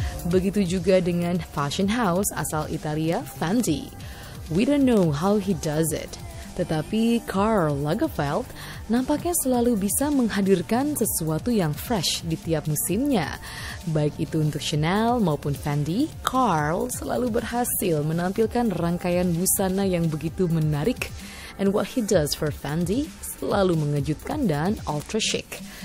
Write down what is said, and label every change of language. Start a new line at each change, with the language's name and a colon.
Indonesian: Begitu juga dengan fashion house asal Italia, Fendi.
English: We don't know how he does it.
Indonesian: Tetapi Karl Lagerfeld nampaknya selalu bisa menghadirkan sesuatu yang fresh di tiap musimnya. Baik itu untuk Chanel maupun Fendi, Karl selalu berhasil menampilkan rangkaian busana yang begitu menarik.
English: And what he does for Fendi
Indonesian: selalu mengejutkan dan
English: ultra chic.